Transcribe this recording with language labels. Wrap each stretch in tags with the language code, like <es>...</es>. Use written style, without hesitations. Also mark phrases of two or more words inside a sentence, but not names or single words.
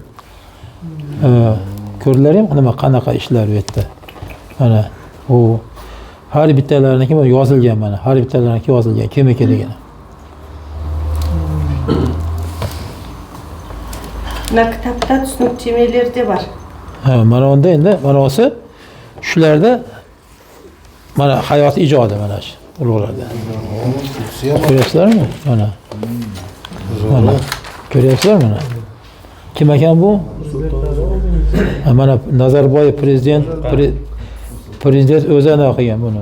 <uz>Ko'rdilaringmi nima qanaqa ishlar bu yerda? Mana u har bittalariniki yozilgan mana. Har bittalariniki yozilgan kimligini. Mana kitobda tushunchalar de var. Ha, mana unda endi mana o'si shularda mana hayot ijodi mana shu ulug'larda. Ko'ryapsizlarmi? Mana. Mana. Ko'ryapsizlarmi mana? Kim ekan bu? Mana Nazarboyev prezident o'zi anaqa qilgan buni.</uz>